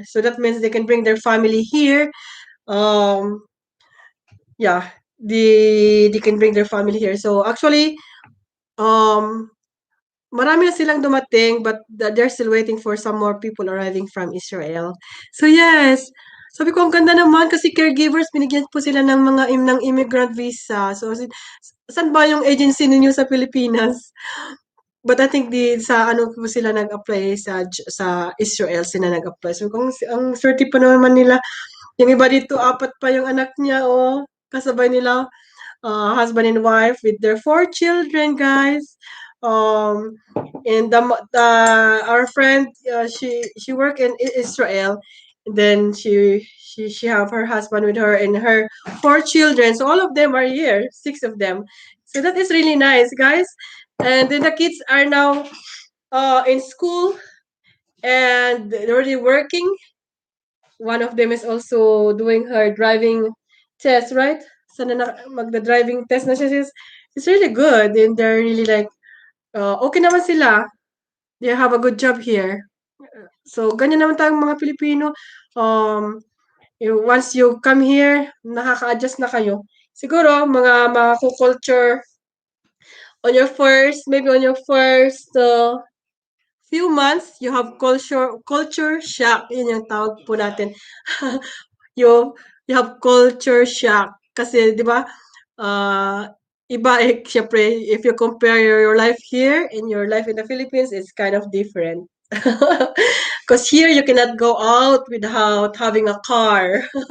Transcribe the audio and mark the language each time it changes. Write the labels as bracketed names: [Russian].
[English] So that means they can bring their family here. Um yeah, they can bring their family here. So actually um [Filipino] marami na silang dumating, [English] but they're still waiting for some more people arriving from Israel. [Filipino] So yes, sabi ko ang ganda naman kasi caregivers binigyan po sila ng ng immigrant visa. So saan ba yung agency ninyo sa Pilipinas? But I think sa ano po sila nag-apply sa Israel sila nag-apply. So kung ang swerte pa naman nila, yung iba dito apat pa yung anak niya, oh, kasabay nila [English] husband and wife with their four children, guys. Um, and our friend, she worked in Israel. And then she have her husband with her and her four children. So all of them are here, six of them. So that is really nice, guys. And then the kids are now in school and they're already working. One of them is also doing her driving test, right? [Filipino] Sana magda-driving test na siya. [English] It's really good and they're really like, okay [Filipino] naman sila. [English] They have a good job here. [Filipino] So, ganyan naman tayong mga Pilipino. [English] Um, once you come here, [Filipino] nakaka-adjust na kayo. Siguro, mga [English] culture maybe on your first few months, you have culture shock. [Filipino] Yun yung tawag po natin. [English] you you have culture shock [Filipino] kasi 'di ba iba syempre [English] if you compare your life here and your life in the Philippines it's kind of different because here you cannot go out without having a car.